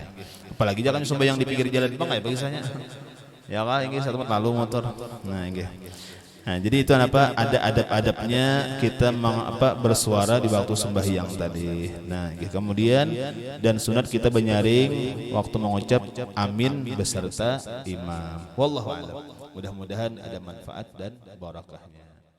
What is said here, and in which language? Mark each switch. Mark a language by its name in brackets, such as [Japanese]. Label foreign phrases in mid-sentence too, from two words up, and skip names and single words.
[Banjar] Apalagi jangan sembahyang di pinggir jalan bang ya biasanya. Ya kah enggih satu lalu motor. Nah, enggih. Nah, jadi itu apa? Ada adab-adabnya kita bersuara di waktu sembahyang tadi. Nah, kemudian dan sunat kita benyaring waktu mengucap amin beserta imam. [Arabic] والله أعلم. [Banjar] Mudah-mudahan ada manfaat dan barakahnya.